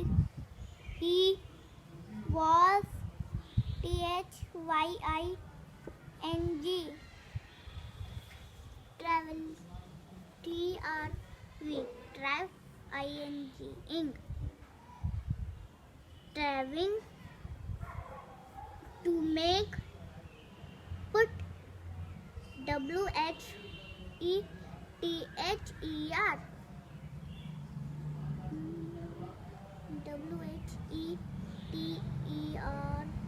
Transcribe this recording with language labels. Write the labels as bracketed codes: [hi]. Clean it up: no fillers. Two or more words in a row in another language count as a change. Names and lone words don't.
[en] He was T-H-Y-I-N-G, travel, T-R-V, trav, I-N-G, ing, traveling, to make, put, W-H-E-T-H-E-R, W-H-E-T-E-R,